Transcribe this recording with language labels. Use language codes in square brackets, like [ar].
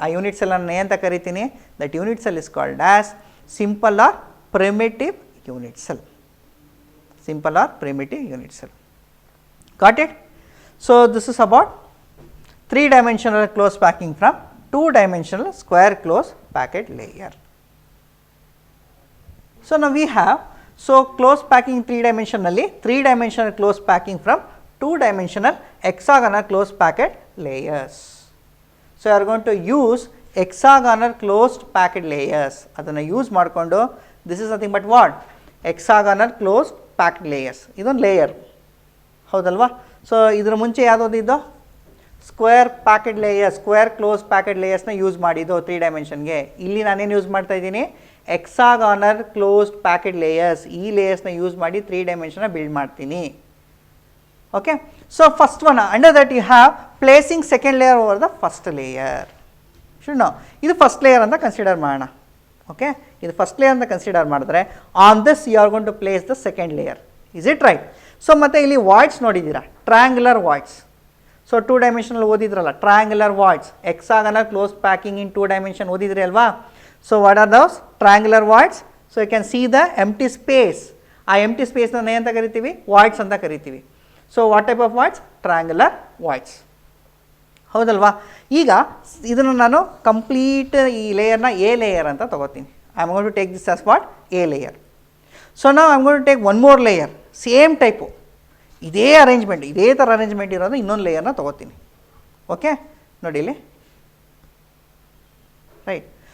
[kn] ಆ unit cell ನಾನು ಏನಂತ ಕರಿತೀನಿ? [en] That unit cell is called as simple or primitive unit cell. Simple or primitive unit cell. Got it? So this is about 3 dimensional close packing from 2 dimensional square close packet layer. So now we have close packing 3 dimensionally, 3 dimensional close packing from 2 dimensional hexagonal close packet layers. So you are going to use hexagonal closed packet layers. [kn] Adana use ಮಾಡಿಕೊಂಡು [en] this is nothing but what? Hexagonal closed packet layers. [kn] ಇದೊಂದು layer. ಹೌದಲ್ವಾ? So ಇದರ ಮುಂಚೆ ಯಾವುದಿದ್ದು? Square packet layer, square close packet ಲೇಯರ್ಸ್ನ use ಮಾಡಿದ್ದು 3 ಡೈಮೆನ್ಷನ್ಗೆ. ಇಲ್ಲಿ ನಾನೇನು use ಮಾಡ್ತಾ ಇದ್ದೀನಿ? ಎಕ್ಸಾಗಾನಲ್ ಕ್ಲೋಸ್ಡ್ ಪ್ಯಾಕೆಟ್ ಲೇಯರ್ಸ್. ಈ ಲೇಯರ್ಸ್ನ ಯೂಸ್ ಮಾಡಿ 3 ಡೈಮೆನ್ಷನ್ನ ಬಿಲ್ಡ್ ಮಾಡ್ತೀನಿ. [en] Okay, so first one under that you have placing second layer over the first layer. [kn] Should know ಇದು ಫಸ್ಟ್ ಲೇಯರ್ ಅಂತ ಕನ್ಸಿಡರ್ ಮಾಡೋಣ. ಓಕೆ, ಇದು ಫಸ್ಟ್ ಲೇಯರ್ ಅಂತ ಕನ್ಸಿಡರ್ ಮಾಡಿದ್ರೆ [en] On this you are going to place the second layer. Is it right? [kn] So ಮತ್ತು ಇಲ್ಲಿ voids ನೋಡಿದ್ದೀರಾ? Triangular voids. So 2 dimensionally ಓದಿದ್ರಲ್ಲ, triangular voids, hexagonal close packing ಇನ್ 2 dimension ಓದಿದ್ರಿ ಅಲ್ವಾ? [en] So what are those triangular voids? So you can see the empty space. [kn] ಆ empty space ನ ಏನಂತ ಕರಿತೀವಿ? Voids ಅಂತ ಕರಿತೀವಿ. [en] So what type of voids? Triangular voids. [kn] ಹೌದಲ್ವಾ? ಈಗ ಇದನ್ನು ನಾನು ಕಂಪ್ಲೀಟ್ ಈ ಲೇಯರ್ನ ಎ ಲೇಯರ್ ಅಂತ ತೊಗೋತೀನಿ. [en] I am going to take this as what A layer. So ನಾವು I am going to take one more layer, [kn] same type, ಇದೇ arrangement, ಇದೇ ಥರ ಅರೇಂಜ್ಮೆಂಟ್ ಇರೋದು ಇನ್ನೊಂದು ಲೇಯರ್ನ ತೊಗೋತೀನಿ. ಓಕೆ, ನೋಡಿ ಇಲ್ಲಿ, ರೈಟ್.